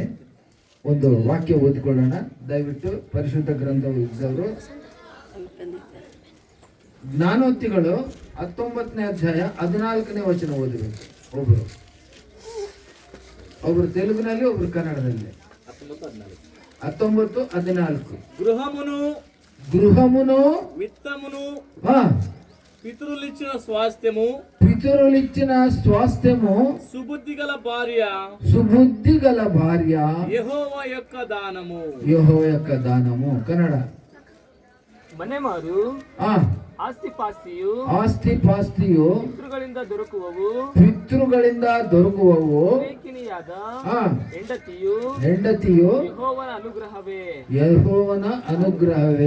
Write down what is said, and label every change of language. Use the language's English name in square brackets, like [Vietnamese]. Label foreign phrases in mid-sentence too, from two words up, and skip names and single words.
[Kannada] ಒಂದು ವಾಕ್ಯ ಓದಿಕೊಳ್ಳೋಣ ದಯವಿಟ್ಟು. ಪರಿಶುದ್ಧ ಗ್ರಂಥವು ಇದ್ದವರು ಜ್ಞಾನೋಕ್ತಿಗಳು 19ನೇ ಅಧ್ಯಾಯ 14ನೇ ವಚನ ಓದಬೇಕು. ಒಬ್ರು ತೆಲುಗಿನಲ್ಲಿ, ಒಬ್ರು ಕನ್ನಡದಲ್ಲಿ. [Telugu] 19:14 గృహమును విత్తమును ఆ పితరులిచ్చిన స్వాస్థ్యము సుబుద్ధి గల భార్య యెహోవా యొక్క దానము. కన్నడ. [Kannada] ಮನೆ ಮಾರು ಆಸ್ತಿ ಪಾಸ್ತಿಯು ಪಿತೃಗಳಿಂದ ದೊರಕುವವು ಹೆಂಡತಿಯು ಯೆಹೋವನ ಅನುಗ್ರಹವೇ.